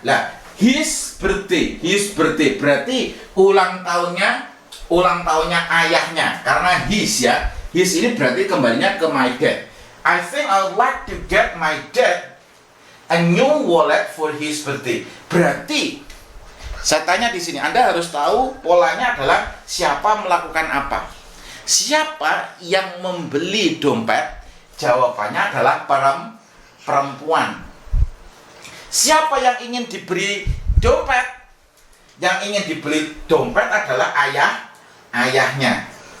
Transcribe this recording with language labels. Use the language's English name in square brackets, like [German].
[Indonesian] Lah, [English] his birthday [Indonesian] berarti ulang tahunnya ayahnya, karena his ini berarti kembalinya ke [English] my dad. I think I would like to get my dad a new wallet for his birthday. [Indonesian] Berarti saya tanya di sini, Anda harus tahu polanya adalah siapa melakukan apa. Siapa yang membeli dompet? Jawabannya adalah perempuan. Siapa yang ingin diberi dompet? Yang ingin dibeli dompet adalah ayahnya.